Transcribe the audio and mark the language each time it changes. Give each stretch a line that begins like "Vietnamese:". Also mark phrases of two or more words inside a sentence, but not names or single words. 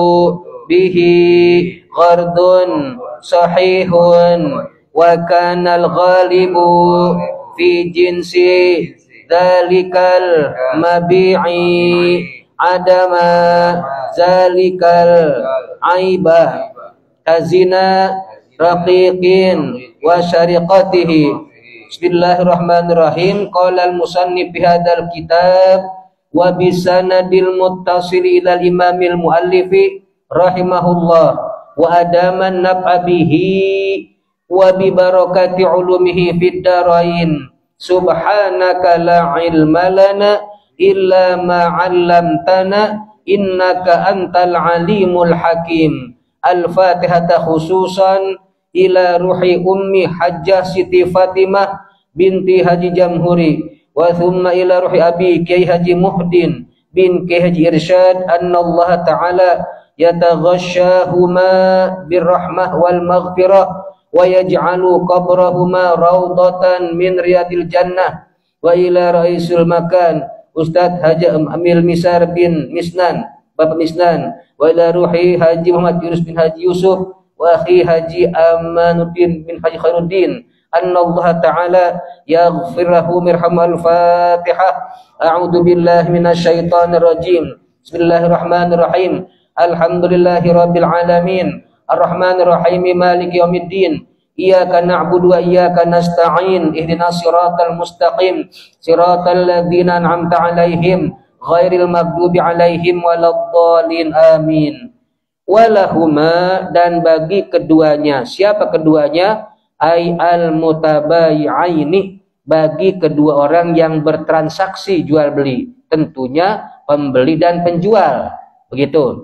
Arabic: بِهِ غَرَضٌ صَحِيحٌ وَكَانَ الْغَالِبُ فِي جِنْسِ ذَلِكَ الْمَبِيعِ عَدَمَ ذَلِكَ الْعَيْبِ كَزِنَا رَقِيقٍ وَسَرِقَتِهِ. بسم الله الرحمن الرحيم. قال المصنف في هذا الكتاب وبسنده المتصل إلى الإمام المؤلف رحمه الله وأدام النفع به وببركة علومه في الدارين. سبحانك لا علم لنا إلا ما علمتنا إنك أنت العليم الحكيم. الفاتحة خصوصا إلى روح أمي حاجة سيتي فاطمة بنت حاج جمهوري وثم إلى روح أبي كياهي حاج محدين بن كياهي حاج إرشاد أن الله تعالى يتغشاهما بالرحمة والمغفرة ويجعل قبرهما روضة من رياض الجنة وإلى رئيس المكان أستاذ حاج أميل ميسار بن ميسنان Bapak ميسنان وإلى روح حاج محمد يونس بن حاج يوسف وأخي حاج أمان الدين بن حاج خير الدين أن الله تعالى يغفره مرحمة الفاتحة. أعوذ بالله من الشيطان الرجيم. بسم الله الرحمن الرحيم. الحمد لله رب العالمين. الرحمن الرحيم مالك يوم الدين. إياك نعبد وإياك نستعين. اهدنا الصراط المستقيم. صراط الذين أنعمت عليهم غير المغضوب عليهم ولا الضالين. Amin.
Indonesian: Walahuma, dan bagi keduanya. Siapa keduanya?
Arabic: أي المتبايعين,
Indonesian: bagi kedua orang yang bertransaksi jual beli, tentunya pembeli dan penjual. Begitu.